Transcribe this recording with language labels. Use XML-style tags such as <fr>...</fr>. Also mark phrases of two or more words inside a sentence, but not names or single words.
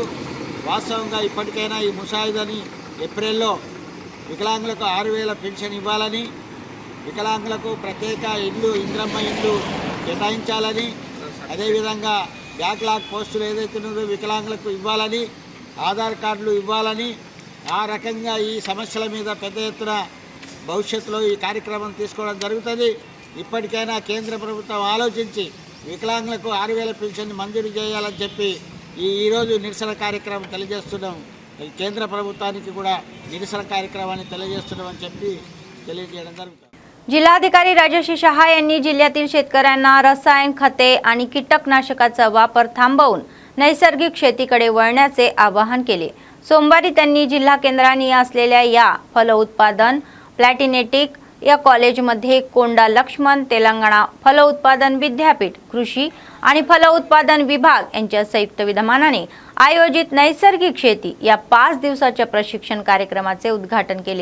<te>వాస్తవంగా ఇప్పటికైనా ఈ ముసాయిదాని ఏప్రిల్లో వికలాంగులకు 6,000 పెన్షన్ ఇవ్వాలని, వికలాంగులకు ప్రత్యేక ఇల్లు, ఇంద్రమ్మ ఇల్లు కేటాయించాలని, అదేవిధంగా బ్యాక్లాగ్ పోస్టులు ఏదైతే ఉన్నదో వికలాంగులకు ఇవ్వాలని, ఆధార్ కార్డులు ఇవ్వాలని, ఆ రకంగా ఈ సమస్యల మీద పెద్ద ఎత్తున భవిష్యత్తులో ఈ కార్యక్రమం తీసుకోవడం జరుగుతుంది। ఇప్పటికైనా కేంద్ర ప్రభుత్వం ఆలోచించి వికలాంగులకు 6,000 పెన్షన్ మంజూరు చేయాలని చెప్పి ఈరోజు నిరసన కార్యక్రమం తెలియజేస్తున్నాం। केंद्र ప్రభుత్వానికి కూడా నిరసన కార్యక్రమాన్ని తెలియజేస్తున్నామని చెప్పి తెలియజేయడం జరుగుతుంది।</te> <mr>जिल्हाधिकारी राजश्री शहा यांनी जिल्ह्यातील शेतकऱ्यांना रसायन खते आणि कीटकनाशकाचा वापर थांबवून नैसर्गिक शेतीकडे वळण्याचे आवाहन केले। सोमवारी त्यांनी जिल्हा केंद्रांनी असलेल्या या फल उत्पादन प्लॅटिनेटिक या कॉलेजमध्ये कोंडा लक्ष्मण तेलंगणा फल उत्पादन विद्यापीठ कृषी आणि फल उत्पादन विभाग यांच्या संयुक्त विद्यमानाने आयोजित नैसर्गिक शेती या 5 दिवसाच्या प्रशिक्षण कार्यक्रमाचे उद्घाटन केले।</mr>